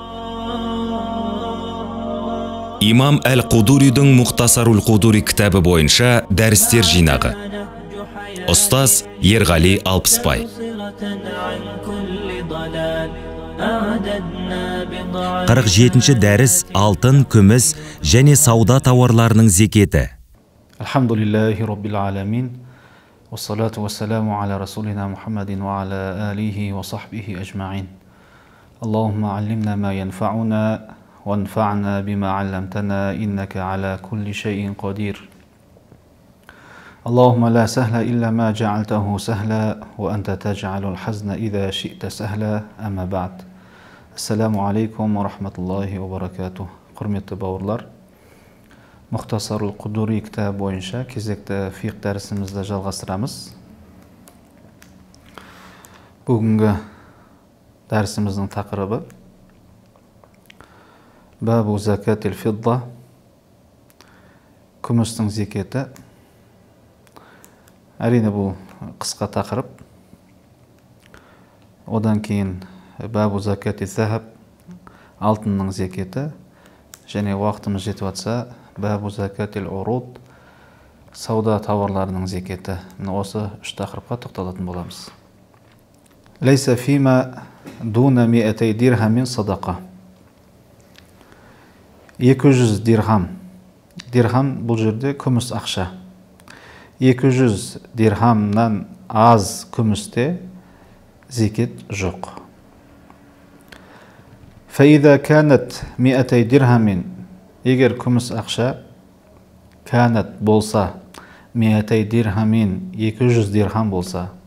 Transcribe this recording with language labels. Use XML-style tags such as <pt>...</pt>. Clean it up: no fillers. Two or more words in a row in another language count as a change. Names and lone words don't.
<kk>Имам Әл-Қудуридің Мұхтасарул Қудури кітабы бойынша дәрістер жинағы. Ұстаз Ерғали Алпысбай. 47-ші дәріс алтын, күміс және сауда тауарларының зекеті.</kk> <ar>الحمد لله رب العالمين. والصلاة والسلام على رسولنا محمد وعلى آله وصحبه أجمعين. اللهم علمنا ما ينفعنا وانفعنا بما علمتنا إنك على كل شيء قدير. اللهم لا سهل إلا ما جعلته سهلا وأنت تجعل الحزن إذا شئت سهلا، أما بعد. السلام عليكم ورحمة الله وبركاته.</ar> <kk>Құрметті бауырлар, Мұхтасарул Қудури кітабы бойынша кезекті фиқ дәрісімізді жалғастырамыз. Бүгінгі дәрісіміздің тақырыбы</kk> <ar>باب زكاة الفضة,</ar> <kk>күмістің зекеті. Әрине бұл қысқа тақырып. Одан кейін</kk> <ar>باب زكاة الذهب,</ar> <kk>алтынның зекеті. Және уақытымыз жетіп атса</kk> <ar>باب زكاة العروض,</ar> <kk>сауда тауарларының зекеті. Осы үш тақырыпқа тоқталатын боламыз.</kk> <ar>ليس فيما دون مائتي درهم صدقة.</ar> <kk>200 дирхам. Дирхам бұл жерде күміс ақша. 200 дирхамнан аз күмісте зекет жоқ.</kk> <ar>فإذا كانت مائتي درهم,</ar> <kk>егер күміс ақша канат болса,</kk> <ar>مائتي درهم</ar> <kk>200 дирхам болса,</kk>